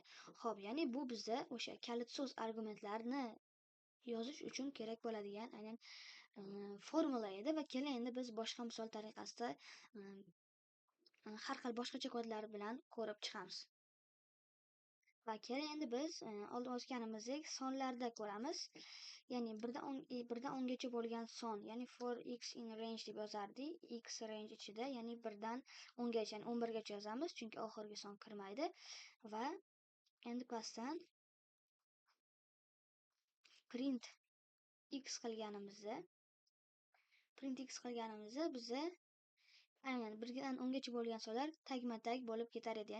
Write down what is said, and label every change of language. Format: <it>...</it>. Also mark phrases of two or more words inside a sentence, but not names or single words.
<uz>Xo'p, ya'ni bu bizda o'sha kalit so'z argumentlarini yozish uchun kerak bo'ladigan aynan formula edi va keling endi biz boshqa misol tariqasida har xil boshqacha kodlar bilan ko'rib chiqamiz. Va keling endi biz oldin o'tganimizdek sonlarda ko'ramiz. Ya'ni 1dan 10gacha bo'lgan son, ya'ni</uz> <en>for x in range</en> <uz>deb yozardik. X range ichida, ya'ni 1dan 10gacha, ya'ni 11gacha yozamiz, chunki oxirgi son kirmaydi. Va endi pastdan</uz> <en>print x</en> <uz>qilganimizda bizda aynan 1dan 10gacha bo'lgan sonlar tagma-tag bo'lib ketar edi.</uz>